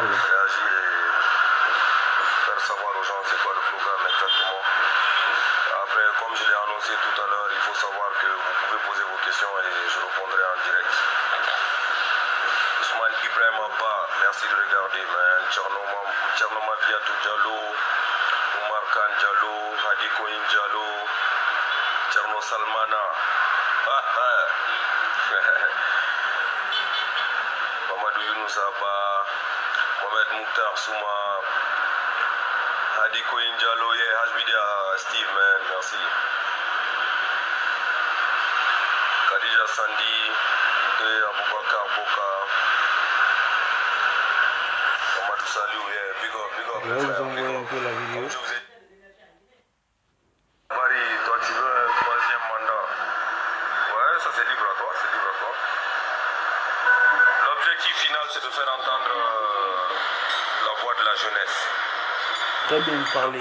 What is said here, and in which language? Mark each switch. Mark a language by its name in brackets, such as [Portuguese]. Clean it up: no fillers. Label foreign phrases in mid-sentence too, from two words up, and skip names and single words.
[French] réagir et faire savoir aux gens c'est quoi le programme exactement. Après, comme je l'ai annoncé tout à l'heure, il faut savoir que vous pouvez poser vos questions et je répondrai en direct. Ousmane Ibrahim Abba, merci de regarder, man. Tcherno Maviatou Diallo, Oumar Khan Diallo, Hadi Koyin Diallo, Tcherno Salmana. Mamadou Younous Abba, Mohamed Mouktar Souma, Hadi Koyin Diallo, yeah, Hajbidia Steve, man, merci. Khadija Sandi, Aboubakar Boka, Mamadou Salou, [English] yeah, big up, big up. [French] Je vais vous envoyer un peu la vidéo. Marie, toi tu veux un troisième mandat? Ouais, ça c'est libre à toi, c'est libre à toi. L'objectif final c'est de faire entendre la voix de la jeunesse. Très bien parlé.